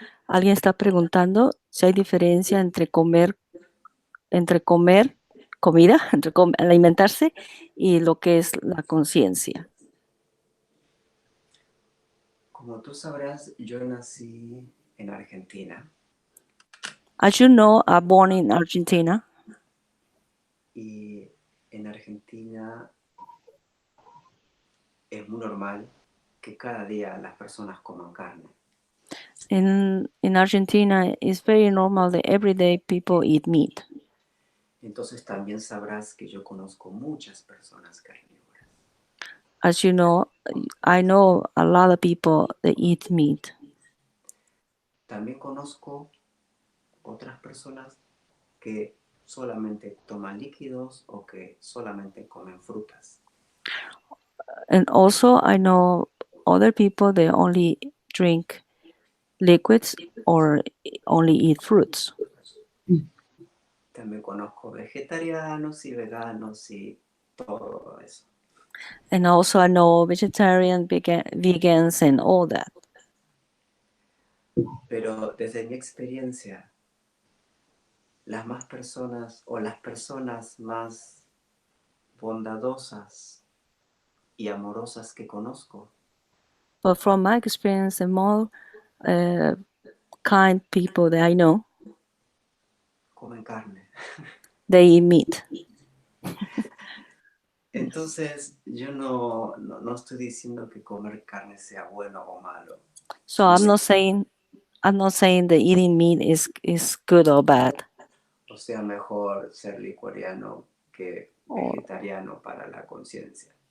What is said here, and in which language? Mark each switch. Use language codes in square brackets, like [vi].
[es] Alguien está preguntando si hay diferencia entre comer comida, alimentarse y lo que es la conciencia. Como tú sabrás, yo nací en Argentina. [en] As you know, I'm born in Argentina. [es] Y en Argentina es muy normal que cada día las personas coman carne. [en] In Argentina, it's very normal that every day people eat meat. [es] Entonces también sabrás que yo conozco muchas personas carnívoras. [en] As you know, I know a lot of people that eat meat. [es] También conozco otras personas que solamente toman líquidos o que solamente comen frutas. [en] And also, I know other people that only drink liquids or only eat fruits. [es] También conozco vegetarianos y veganos y todo eso. [en] And also, I know vegetarian, vegans, and all that. [es] Pero desde mi experiencia, las más personas o las personas más bondadosas y amorosas que conozco [en] But from my experience, the more kind people that I know, [es] comen carne. [en] they eat meat. [es] Entonces, yo no estoy diciendo que comer carne sea bueno o malo. [en] So I'm not saying that eating meat is good or bad, [es] O sea, mejor ser licuariano que vegetariano para la conciencia.